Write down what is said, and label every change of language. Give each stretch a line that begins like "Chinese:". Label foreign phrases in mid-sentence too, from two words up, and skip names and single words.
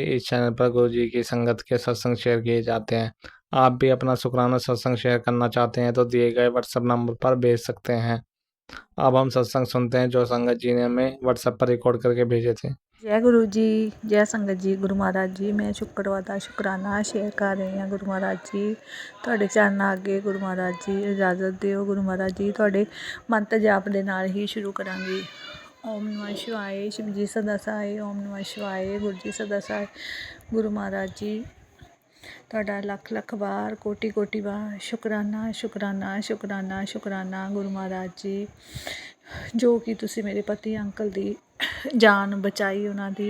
Hindi: इस चैनल पर गुरु जी की संगत के सत्संग शेयर किए जाते हैं। आप भी अपना शुक्राना सत्संग शेयर करना चाहते हैं तो दिए गए व्हाट्सएप नंबर पर भेज सकते हैं। अब हम सत्संग सुनते हैं जो संगत जी ने हमें व्हाट्सएप पर रिकॉर्ड करके भेजे थे। जय गुरु जी, जय संगत जी, गुरु महाराज जी। मैं शुक्रवार
Punjabi: ਦਾ ਸ਼ੁਕਰਾਨਾ ਸ਼ੇਅਰ ਕਰ ਰਹੀ ਹਾਂ ਗੁਰੂ ਮਹਾਰਾਜ ਜੀ ਤੁਹਾਡੇ ਚਰਨਾਂ ਅੱਗੇ। ਗੁਰੂ ਮਹਾਰਾਜ ਜੀ ਇਜਾਜ਼ਤ ਦਿਓ। ਗੁਰੂ ਮਹਾਰਾਜ ਜੀ ਤੁਹਾਡੇ ਮੰਤਰ ਜਾਪ ਦੇ ਨਾਲ ਹੀ ਸ਼ੁਰੂ ਕਰਾਂਗੀ।
Sanskrit: ਓਮ ਨਮः शिवाय,
Punjabi: ਸ਼ਿਵ ਜੀ ਸਦਾ ਸਹਾਇ।
Sanskrit: ਓਮ ਨਮः शिवाय,
Punjabi: ਗੁਰੂ ਜੀ ਸਦਾ ਸਹਾय। ਗੁਰੂ ਮਹਾਰਾਜ ਜੀ ਤੁਹਾਡਾ ਲੱਖ ਲੱਖ ਵਾਰ ਕੋਟੀ ਕੋਟੀ ਵਾਰ ਸ਼ੁਕਰਾਨਾ ਸ਼ੁਕਰਾਨਾ ਸ਼ੁਕਰਾਨਾ ਸ਼ੁਕਰਾਨਾ ਗੁਰੂ ਮਹਾਰਾਜ ਜੀ, ਜੋ ਕਿ ਤੁਸੀਂ ਮੇਰੇ ਪਤੀ ਅੰਕਲ ਦੀ ਜਾਨ ਬਚਾਈ ਉਹਨਾਂ ਦੀ।